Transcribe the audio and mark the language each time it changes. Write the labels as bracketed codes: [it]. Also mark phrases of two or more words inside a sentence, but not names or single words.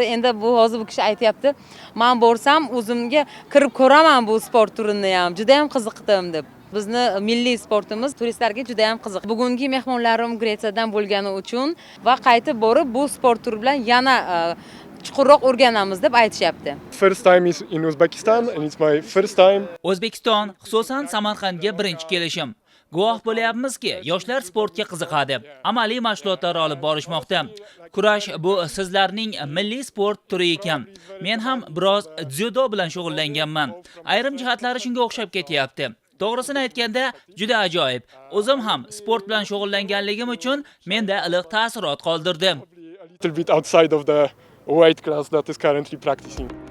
[uz] Endi bu hozir bu kishi aytayapti, men borsam o'zimga kirib ko'raman bu sport turini ham, juda ham qiziqdim deb. Bizni milliy sportimiz turistlarga juda ham qiziq. Bugungi mehmonlarim Gretsiyadan bo'lgani uchun va qaytib borib bu sport turi bilan yana chuqurroq o'rganamiz deb aytishyapti. [en] First time is in Uzbekistan and it's my first time. [uz] O'zbekiston, xususan Samarqandga birinchi kelishim. Guvoh bo'lyapmizki, yoshlar sportga qiziqadi. Amaliy mashg'ulotlar olib borishmoqda. Kurash bu sizlarning milliy sport turi ekan. Men ham biroz dzyudo bilan shug'ullanganman. Ayrim jihatlari shunga o'xshab ketyapti. To'g'risini aytganda, juda ajoyib. O'zim ham sport bilan shug'ullanganligim uchun menda iliq ta'sirot qoldirdi. [en] A little bit outside of the weight class that is currently practicing.